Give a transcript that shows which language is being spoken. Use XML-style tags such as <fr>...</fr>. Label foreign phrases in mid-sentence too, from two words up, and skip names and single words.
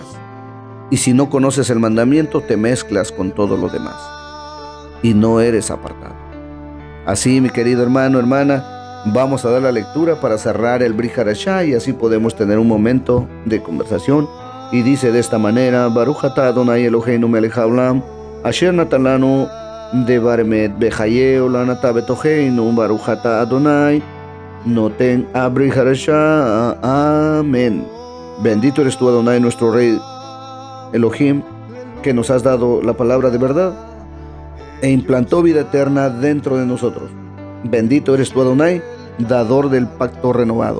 <es>Y si no conoces el mandamiento, te mezclas con todo lo demás. Y no eres apartado. Así, mi querido hermano, hermana, vamos a dar la lectura para cerrar el Brit Hadashah y así podemos tener un momento de conversación. Y dice de esta manera:</es> <he>ברוך אתה אדוני אלוהינו מלך העולם אשר נתן לנו דבר אמת בחיי עולם אתה בתוכנו ברוך אתה אדוני נותן ברית חדשה. Amén.</he> <es>Bendito eres tú, Adonai, nuestro Rey Elohim, que nos has dado la palabra de verdad e implantó vida eterna dentro de nosotros. Bendito eres tú, Adonai, dador del pacto renovado.</es>